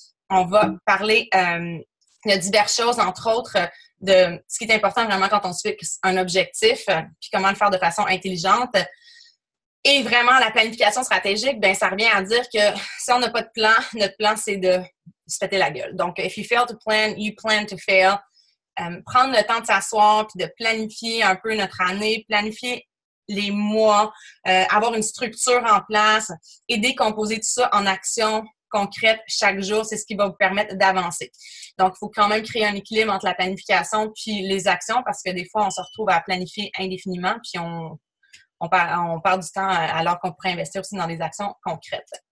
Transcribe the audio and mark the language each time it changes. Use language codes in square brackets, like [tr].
[fr] On va parler de diverses choses, entre autres, de ce qui est important vraiment quand on se fixe un objectif, puis comment le faire de façon intelligente. Et vraiment, la planification stratégique, ben ça revient à dire que si on n'a pas de plan, notre plan, c'est de se péter la gueule. Donc, [en] if you fail to plan, you plan to fail. [fr] Prendre le temps de s'asseoir puis de planifier un peu notre année, planifier les mois, avoir une structure en place et décomposer tout ça en actions concrètes chaque jour, c'est ce qui va vous permettre d'avancer. Donc, il faut quand même créer un équilibre entre la planification puis les actions parce que des fois, on se retrouve à planifier indéfiniment puis on perd du temps alors qu'on pourrait investir aussi dans des actions concrètes.